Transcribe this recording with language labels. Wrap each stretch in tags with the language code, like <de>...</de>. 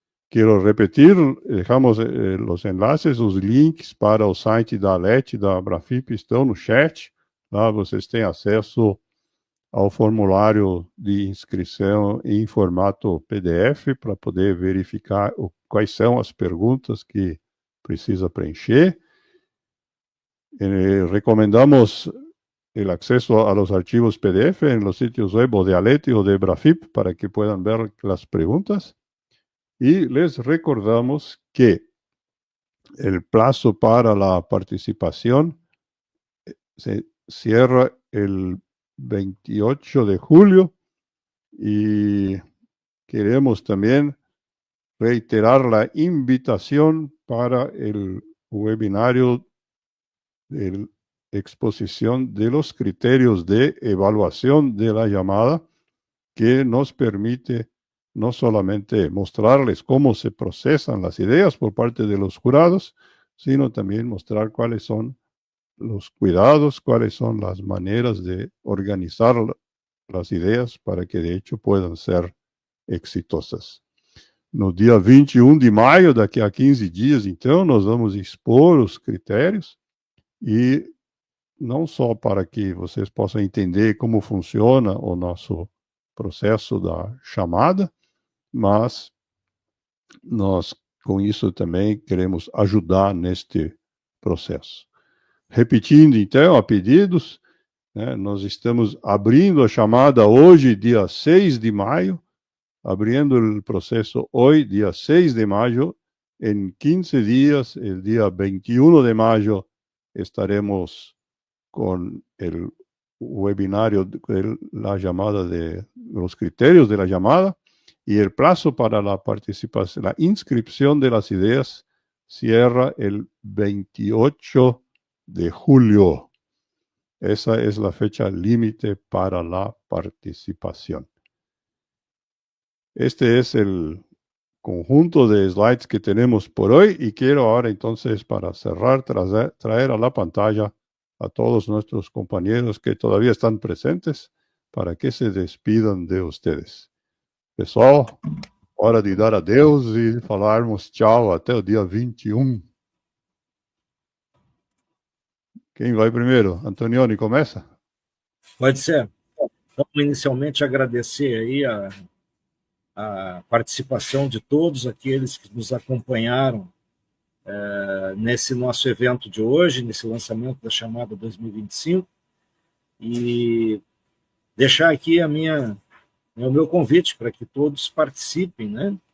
<es>Quiero repetir, dejamos los enlaces,</es> <pt>os links para o site da ALET e da Abrafip estão no chat. Lá vocês têm acesso ao formulário de inscrição em formato PDF para poder verificar quais são as perguntas que precisa preencher.</pt> <es>Recomendamos el acceso a los archivos PDF en los sitios web o de ALET o de Abrafip para que puedan ver las preguntas. Y les recordamos que el plazo para la participación se cierra el 28 de julio y queremos también reiterar la invitación para el webinario de exposición de los criterios de evaluación de la llamada, que nos permite no solamente mostrarles cómo se procesan las ideas por parte de los jurados, sino también mostrar cuáles son los cuidados, cuáles son las maneras de organizar las ideas para que de hecho puedan ser exitosas.</es> <pt>No dia 21 de maio, daqui a 15 dias, então, nós vamos expor os critérios, e não só para que vocês possam entender como funciona o nosso processo da chamada, mas nós, com isso, também queremos ajudar neste processo. Repetindo, então, a pedidos, né, nós estamos abrindo a chamada hoje, dia 6 de maio, abrindo o processo hoje, dia 6 de maio. Em 15 dias,</pt> <es>el dia 21 de maio,</es> <pt>estaremos com o webinário</pt> <es>de la llamada de los criterios de la llamada, y el plazo para la participación, la inscripción de las ideas cierra el 28 de julio. Esa es la fecha límite para la participación. Este es el conjunto de slides que tenemos por hoy, y quiero ahora entonces, para cerrar, traer a la pantalla a todos nuestros compañeros que todavía están presentes para que se despidan de ustedes.</es> <pt>Pessoal, hora de dar adeus e falarmos tchau até o dia 21. Quem vai primeiro? Antonioni, começa? Pode ser. Então, inicialmente, agradecer aí a participação de todos aqueles que nos acompanharam nesse nosso evento de hoje, nesse lançamento da chamada 2025, e deixar aqui o meu convite para que todos participem, né?</pt>